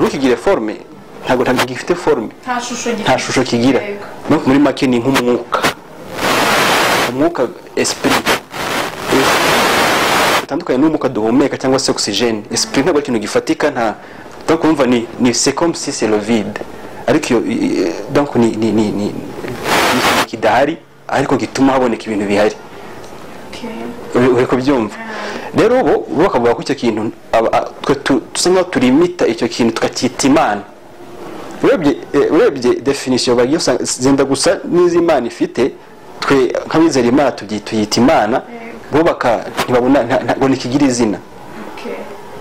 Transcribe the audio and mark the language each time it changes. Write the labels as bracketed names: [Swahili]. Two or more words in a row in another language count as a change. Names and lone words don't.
[Kinyarwanda] Ntukigire forme, ntabwo gifite forme, nta shusho kigira. No muri make ni nk'umwuka esprit, utandukanye n'umwuka duhumeka cyangwa se oxygène. Esprit ntabwo ari ikintu gifatika, nta, donc umva ni [French] c'est comme si c'est le vide, [Kinyarwanda] ariko donc ni kidahari ariko gituma haboneka ibintu bihari. Uri kubyumva? Rero bo bakavuga ko icyo kintu tusa nkaho turimita icyo kintu tukacyita Imana. Urebye definition bagiye zenda gusa n'iz'Imana ifite, twe nk'abizera Imana tuyita Imana, bo ntibabona ntabwo nikigira izina.